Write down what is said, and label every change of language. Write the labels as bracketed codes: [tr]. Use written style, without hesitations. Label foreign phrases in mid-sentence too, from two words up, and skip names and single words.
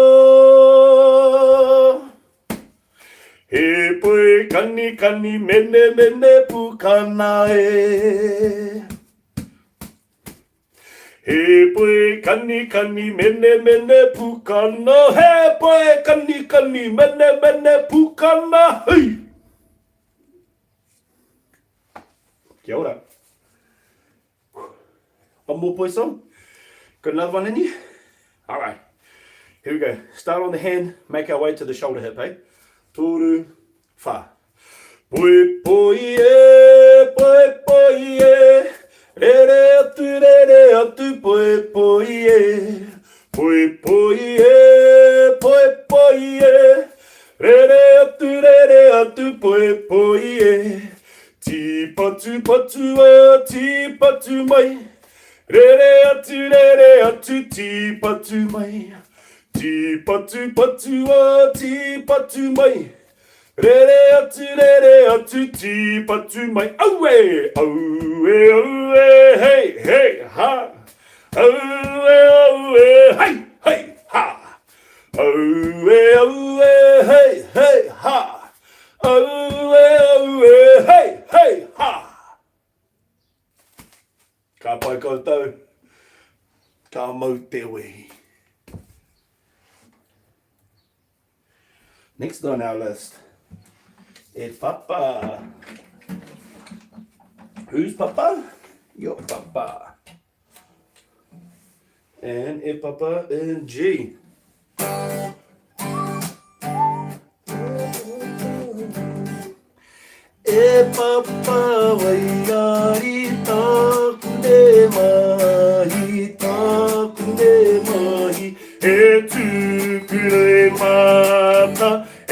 [mi] He poi kani mene pukana e. He poi kani mene pukana. He poi kani mene pukana. Hey! Kia ora. [en] One more poi song. Got another one in you? All right. Here we go. Start on the hand, make our way to the shoulder hip, eh? [mi] Toru, wha. Poi poi e, re re atu poi poi e. Poi poi e, re re atu poi poi e. Ti patu mai. Re re atu ti patu mai. Ti patu mai. Re atu ti patu mai. Owe, hey, ha. Owe, hey, ha. Owe, hey, ha. Owe, hey, ha. Ka pai koutou. Ka mau te wehi. [en] Next on our list is Papa. Who's Papa? Your Papa. And a Papa in G. [mi] E Papa waiari taku mahi, e tukure mata.